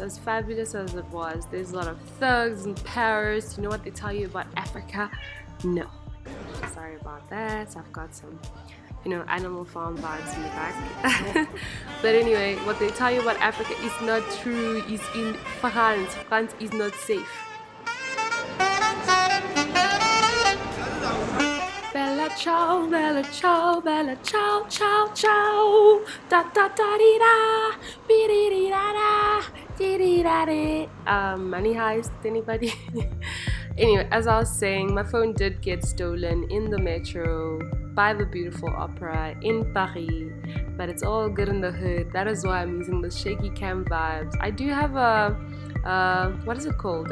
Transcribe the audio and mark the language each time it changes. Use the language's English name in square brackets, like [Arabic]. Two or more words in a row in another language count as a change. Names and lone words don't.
[English] As fabulous as it was, there's a lot of thugs in Paris. You know what they tell you about Africa? No. Sorry about that. I've got some, you know, Animal Farm vibes in the back. But anyway, what they tell you about Africa is not true. It's in France. France is not safe. [Italian] Bella ciao, bella ciao, bella ciao, ciao, ciao. Da da da dee da, be dee dee da da. [English] Money heist, anybody? Anyway, as I was saying, my phone did get stolen in the metro by the beautiful opera in Paris, but it's all good in the hood. That is why I'm using the shaky cam vibes. I do have what is it called?